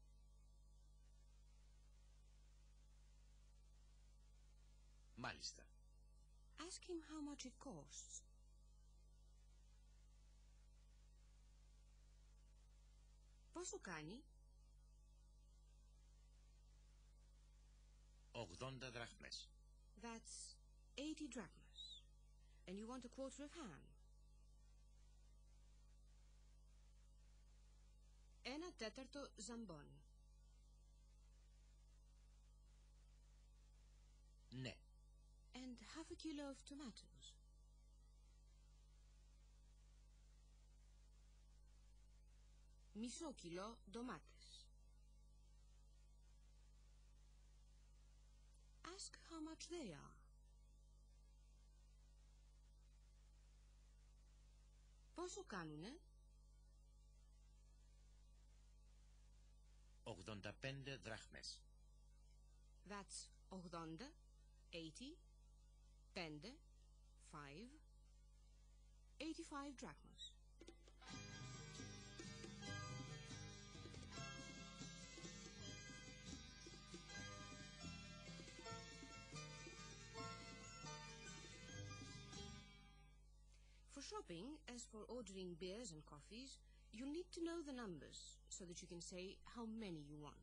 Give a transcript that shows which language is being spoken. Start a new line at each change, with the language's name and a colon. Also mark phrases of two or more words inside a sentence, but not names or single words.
Greek: Μάλιστα.
English: Ask him how much it costs.
Greek: Πόσο κάνει? 80 δραχμές.
English: That's 80 drachmas. And you want a quarter of ham.
Greek: Ένα τέταρτο ζαμπόν. Ναι.
English: And half a kilo of tomatoes.
Greek: Μισό κιλό ντομάτες.
English: Ask how much they are.
Greek: Πόσο κάνουνε? 85 δραχμές.
English: That's 80, 80, 5, 5, 85 drachmas. For shopping, as for ordering beers and coffees, you'll need to know the numbers so that you can say how many you want.